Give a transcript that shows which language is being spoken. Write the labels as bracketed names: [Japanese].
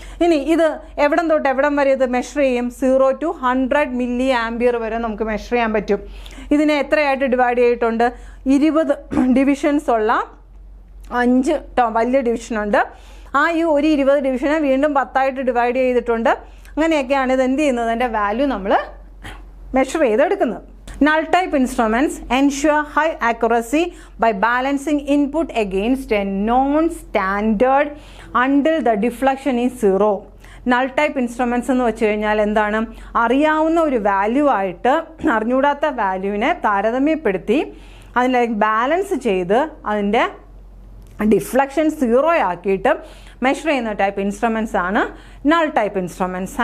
[Malayalam] ഇനി ഇത് എവിടം തൊട്ട് എവിടം വരെ ഇത് മെഷർ ചെയ്യും? 0 to 100 മില്ലി ആംപിയർ വരെ നമുക്ക് മെഷർ ചെയ്യാൻ പറ്റും. ഇതിനെ എത്രയായിട്ട് ഡിവൈഡ് ചെയ്തിട്ടുണ്ട്? 20 ഡിവിഷൻസ് ഉള്ള 5 വലിയ ഡിവിഷനുണ്ട്. ഈ ഒരു 20 ഡിവിഷനെ വീണ്ടും 10ആയിട്ട് ഡിവൈഡ് ചെയ്തിട്ടുണ്ട്. അങ്ങനെയൊക്കെയാണ് ഇത് എന്ത് ചെയ്യുന്നത്? അതിൻ്റെ വാല്യൂ നമ്മൾ മെഷർ ചെയ്തെടുക്കുന്നത്. [English] Null type instruments ensure high accuracy by balancing input against a non-standard until the deflection is 0. [Malayalam] Null type instruments എന്ന് വെച്ച് കഴിഞ്ഞാൽ എന്താണ്? അറിയാവുന്ന ഒരു വാല്യൂ ആയിട്ട് അറിഞ്ഞൂടാത്ത വാല്യൂവിനെ താരതമ്യപ്പെടുത്തി അതിനെ ബാലൻസ് ചെയ്ത് അതിൻ്റെ ഡിഫ്ലക്ഷൻ 0 ആക്കിയിട്ട് മെഷർ ചെയ്യുന്ന ടൈപ്പ് ഇൻസ്ട്രുമെൻറ്റ്സ് ആണ് നൾ ടൈപ്പ് ഇൻസ്ട്രുമെൻറ്റ്സ്.